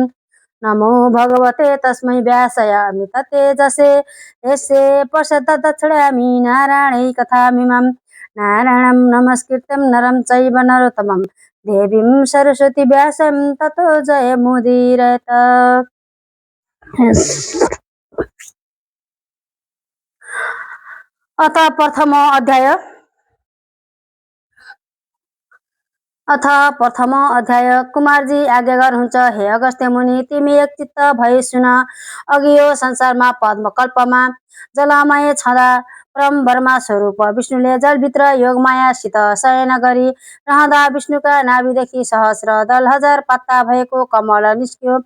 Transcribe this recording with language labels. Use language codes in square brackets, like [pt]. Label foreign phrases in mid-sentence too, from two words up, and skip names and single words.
[sa] नमो भगवते तस्मै व्यासाय तेजसे यस्य प्रसद्ध दक्षिणामि नारायणै कथामिमं नारायणं नमस्कृत्यं नरं चैव नरोत्तमं देवीं सरस्वती व्यासं ततो जयमुदीरयेत्। अथ प्रथम अध्याय। [ne] कुमारजी आज्ञा गर्नुहुन्छ, हे अगस्त्य मुनि, तिमी एक चित्त भई सुन। अघि यो संसारमा पद्मकल्पमा जलमय छँदा परम ब्रह्मा स्वरूप विष्णुले जलभित्र योगमायासित शयन गरी रहँदा विष्णुका नाभिदेखि सहस्र दल हजार पत्ता भएको कमल निस्क्यो।